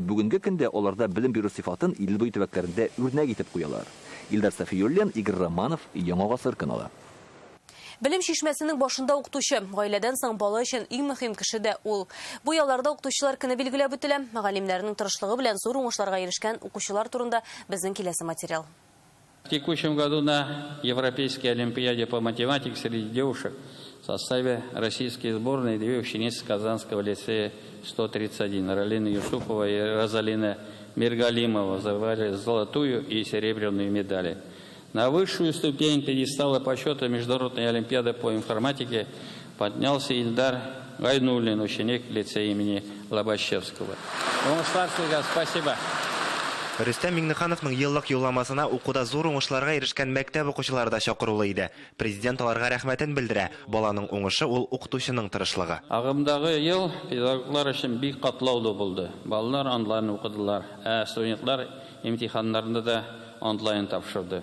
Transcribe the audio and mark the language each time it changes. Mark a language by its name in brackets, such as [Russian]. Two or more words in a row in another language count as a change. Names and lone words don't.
[Tatar] Бүгенге көндә аларда белем бирү сыйфатын ил буе төбәкләрендә үрнәк итеп куялар. Илдар Сафиуллин, Игорь Романов, Яңа Гасыр каналы. Белем шишмәсенең башында укытучы, гаиләдән соң бала өчен иң мөһим кеше дә ул. Бу ялларда укытучылар көне билгеләп үтелә. Мөгаллимнәрнең тырышлыгы белән зур уңышларга ирешкән укучылар турында безнең киләсе материал. [Russian] В текущем году на Европейской олимпиаде по математике среди девушек в составе российской сборной две ученицы Казанского лицея 131, Ралина Юсупова и Розалина Миргалимова, завоевали золотую и серебряную медали. На высшую ступень пьедестала почета Международной олимпиады по информатике поднялся Ильдар Гайнуллин, ученик лицея имени Лобачевского. Спасибо. [Tatar] Рөстәм Миңнехановның еллык юлламасына укуда зур уңышларга ирешкән мәктәп укучылары да чакырылы иде. Президент аларга рәхмәтен белдерә. Баланың уңышы ул укытучының тырышлыгы. Агымдагы ел педагоглар өчен бик катлаулы булды. Балалар онлайн укыдылар, студентлар имтиханнарны да онлайн тапшырды.